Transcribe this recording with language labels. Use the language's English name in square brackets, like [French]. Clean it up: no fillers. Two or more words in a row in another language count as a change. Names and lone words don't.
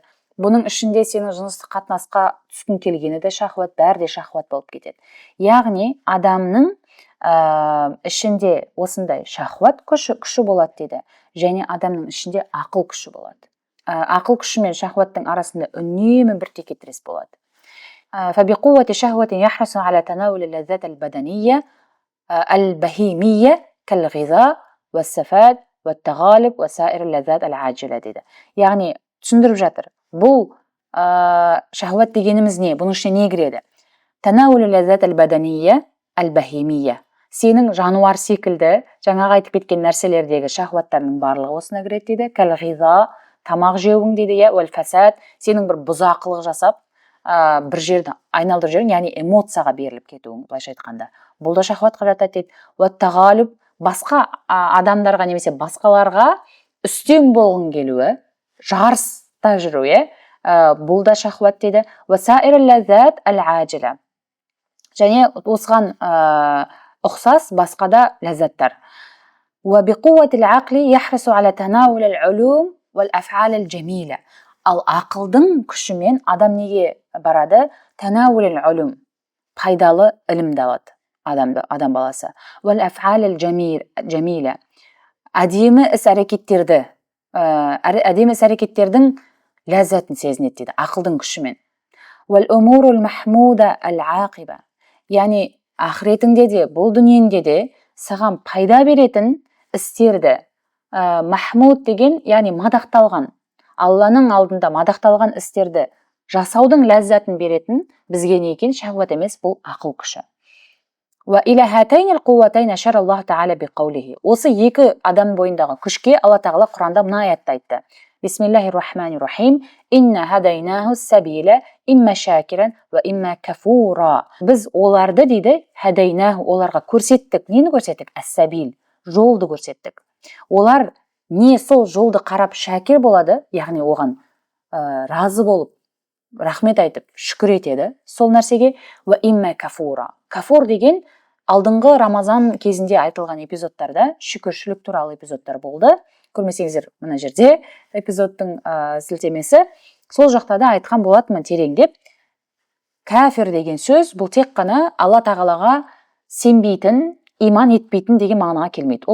[Kazakh] Бұның ішінде сенің жыныстық қатынасқа түскің келгені де шахуат, бәрі де шахуат болып кетеді. Яғни адамның ішінде осындай шахуат күші болады дейді, және адамның ішінде ақыл күші болады. Ақыл күші мен шахуаттың арасында үнемі бір текетірес болады. [Arabic] فبقوة شهوة يحرص على تناول اللذات البدنية البهيمية كالغذاء والسفاد والتغالب وسائر اللذات العاجلة дейді. [Kazakh] Яғни түсіндіріп жатыр. Бұл шахуат дегеніміз не? Бұның ішіне не кіреді? [Arabic] تناول اللذات البدنية البهيمية. [Kazakh] Сенің жануар секілді жаңағы айтып кеткен нәрселердегі шахуаттардың барлығы осына кіреді дейді. Кәл-ғиза, тамақ жеуің дейді, уәл-фасад, сенің бір бұзақылық жасап, бір жерді айналдырып жүрген, яғни эмоцияға беріліп кетуің, былайша айтқанда. Бұл да шахуатқа жатады дейді. Уәт-тағалиб, басқа адамдарға немесе басқаларға үстем болғың келуі, жарыста жүру, бұл да шахуат дейді. [Arabic] وسائر اللذات العاجلة. [Kazakh] Және осыған ұқсас басқа да ләззаттар. [Arabic] وبقوة العقل يحرص على تناول العلوم والأفعال الجميلة. [Kazakh] Ал ақылдың күшімен адам неге барады? [Arabic] تناول العلوم, [Kazakh] пайдалы ілімді алады адам баласы. [Arabic] والأفعال الجميلة. [Kazakh] Әдемі іс-әрекеттердің ләззатын сезінеді дейді, ақылдың күшімен. [Arabic] والأمور المحمودة العاقبة. [Kazakh] Яғни ақыретіңде де, бұл дүниеңде де саған пайда беретін істерді, махмуд деген, яғни мадақталған, Алланың алдында мадақталған істерді жасаудың ләззатын беретін бізге не екен? Шахуат емес, бұл ақыл күші. Осы екі адам бойындағы күшке Алла тағала Құранда мына аятта айтты. [Arabic] بسم الله الرحمن الرحيم إنا هديناه السبيل إما شاكرا وإما كفورا. [Kazakh] Біз оларды дейді, хадайнаху, оларға көрсеттік. Нені көрсеттік? Ас-сабил, жолды көрсеттік. Олар не сол жолды қарап шакир болады, яғни оған разы болып, рахмет айтып, шүкір етеді сол нәрсеге. [Arabic] وإما كفورا. [Kazakh] Кафур деген алдыңғы Рамазан кезінде айтылған эпизодтарда шүкіршілік туралы эпизодтар болды. Көрмесеңіздер, мына жерде эпизодтың сілтемесі. Сол жақта да айтқан болатынмын тереңдеп. Кәфір деген сөз бұл тек қана Алла тағалаға сенбейтін, иман етпейтін деген мағынаға келмейді.